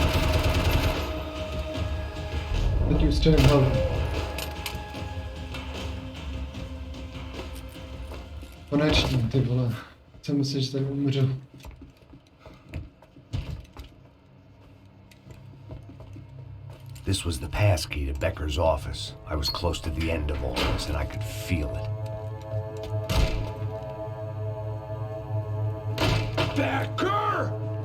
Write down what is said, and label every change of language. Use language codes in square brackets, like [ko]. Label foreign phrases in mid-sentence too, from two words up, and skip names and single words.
[cs] Teď už střelím hlavu. Konečně, ty vole. Jsem myslel, že tady umřu. [en] This was the passkey to Becker's office. I was close to the end of all this, and I could feel it. Becker!